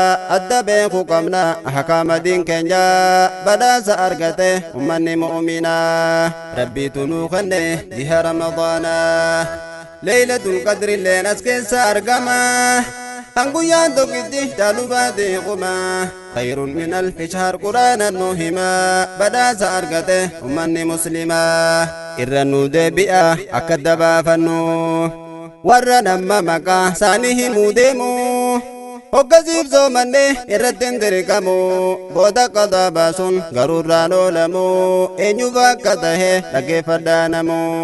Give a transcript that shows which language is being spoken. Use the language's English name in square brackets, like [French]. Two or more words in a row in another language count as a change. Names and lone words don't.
[Oromo] Adda beeku qabna ahkaama diin keenya. Badhaasa argate ummanni mu'mina. Rabbiitu nuu kenne jiha Ramadaana. Laylatul Qadri illeen as keessa argama. Kan guyyaan tokkitti caalu baate quma. [Arabic] خير من ألف شهر [Oromo] Qur'aana nu hima. Badhaasa argate ummanni muslima. Irra nu deebi'a akka dabaafannu. Warra namma maqaa isaanii himuu deemu. Hoggasiif soomanne irratti hin dirqamu. Booda qadaa baasuun garuu irraan oolamu. Eenyuuf akka tahe dhaggeeffadhaa namu.